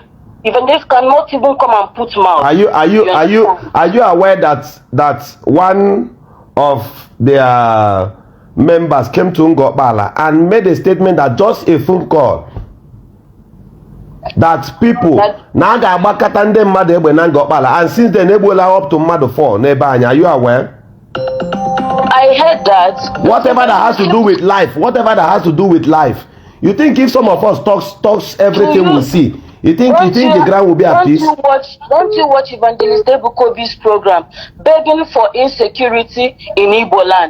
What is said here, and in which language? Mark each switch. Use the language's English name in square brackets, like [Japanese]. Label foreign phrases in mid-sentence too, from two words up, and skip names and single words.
[English] Even this cannot even come and put mouth. Are you aware that one of their members came to Ngobala and made a statement that just a phone call that people [Igbo] naga bakatande mmadụ egbe na Ngobala, [English] and since then Ebola up to [Igbo] mmadụ 4 n'ebe anyị. [English] Are you aware? I heard that. Whatever that has to do with life. You think if some of us talks everything we see, you think the ground will be at peace? Don't you watch Evangelist Ebukobi's program begging for insecurity in Igbo land?